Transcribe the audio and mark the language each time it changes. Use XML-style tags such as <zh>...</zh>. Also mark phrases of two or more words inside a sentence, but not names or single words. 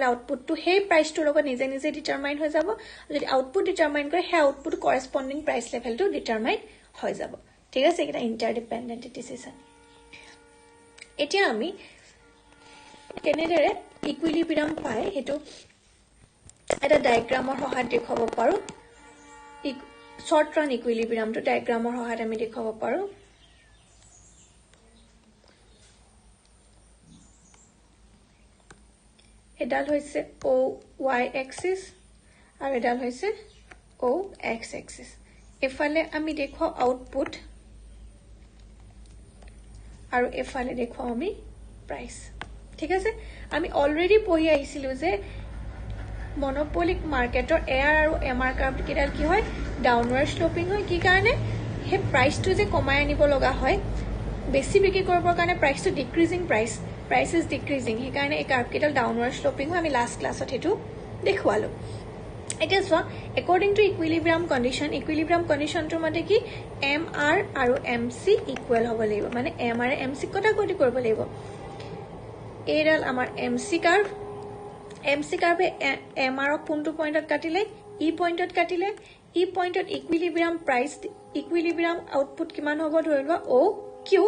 <as>আউটপুটটো সেই প্ৰাইসটোৰ লগত নিজে নিজে ডিটাৰমাইন হৈ যাব যদি</as> <en>output determine</en> <as>কৰে সেই</as> <en>output corresponding price level determine</en> <as>হৈ যাব ঠিক আছে এটা</as> <en>interdependent decision</en> <as>এতিয়া আমি কেনেদৰে ইকুইলিব্রিয়াম পায় হেতু এটা ডায়াগ্ৰামৰ সহায়ত দেখাব পাৰো</as> <en>short run equilibrium</en> <as>ডায়াগ্ৰামৰ সহায়ত আমি দেখাব পাৰো এডাল হৈছে</as> <en>OY axis</en> <as>আৰু এডাল হৈছে</as> <en>OX axis</en> <as>এফালে আমি দেখাও আউটপুট আৰু এফালে দেখাও আমি প্রাইস ঠিক আছে আমি অলরেডি পঢ়ি আহিছিলো যে</as> <en>monopoly market</en> <as>এআর আৰু</as> <en>MR curve</en> <as>কিডাল কি হয়</as> <en>downward sloping</en> <as>হয় কি কাৰণে হে প্রাইসটো যে কমাই আনিব লগা হয় বেছি বিক্ৰী কৰিবৰ কাৰণে</as> <en>price decreasing price is decreasing</en> <as>he কাৰণে এই কাৰ্ভ কিডাল</as> <en>downward sloping</en> <as>হয় আমি</as> <en>last class</en> <as>হেতু দেখুৱালো এতিয়া সো</as> <en>according to equilibrium condition</en> <as>টোৰ মতে কি MR আৰু</as> <en>MC equal</en> <as>হ'ব লাগিব মানে MR MC কটাকটি কৰিব লাগিব এডাল আমাৰ</as> <en>MC curve MR</en> <as>ক কোনটো পইণ্টত কাটিলে ই পইণ্টত</as> <en>equilibrium output</en> <as>কিমান হ'ব ধৰিবা O</as>